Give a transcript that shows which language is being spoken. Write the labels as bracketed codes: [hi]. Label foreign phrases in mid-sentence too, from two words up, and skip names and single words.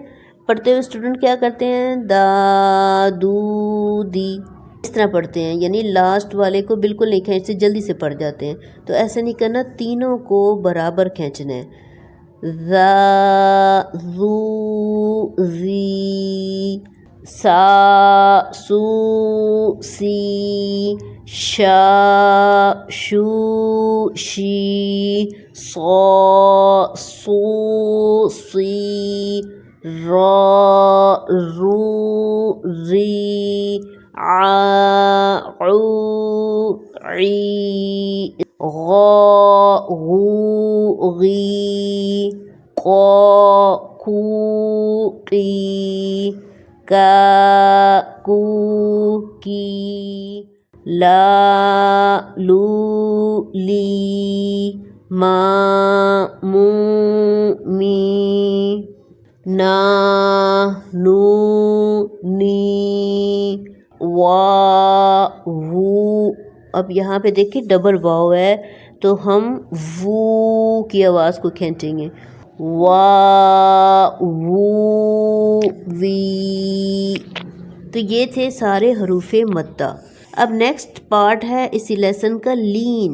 [ur] پڑھتے ہوئے اسٹوڈنٹ کیا کرتے ہیں، دا دو دی اس طرح پڑھتے ہیں، یعنی لاسٹ والے کو بالکل نہیں کھینچتے، جلدی سے پڑھ جاتے ہیں، تو ایسا نہیں کرنا، تینوں کو برابر کھینچنا ہے۔ ذا ذو ذی، سا سو سی، شا شو شی، صا صو صی، را رو ری، ع عو عی، غا غو غی، قا کو قی، کا کو کی، لا لو لی، ما مو می، نا نو نی، وا وو۔ اب یہاں پہ دیکھیں ڈبل واو ہے تو ہم وو کی آواز کو کھینچیں گے، وا وو وی۔ تو یہ تھے سارے حروف مدہ۔ اب [en] next part [ur] ہے اسی لیسن کا لین۔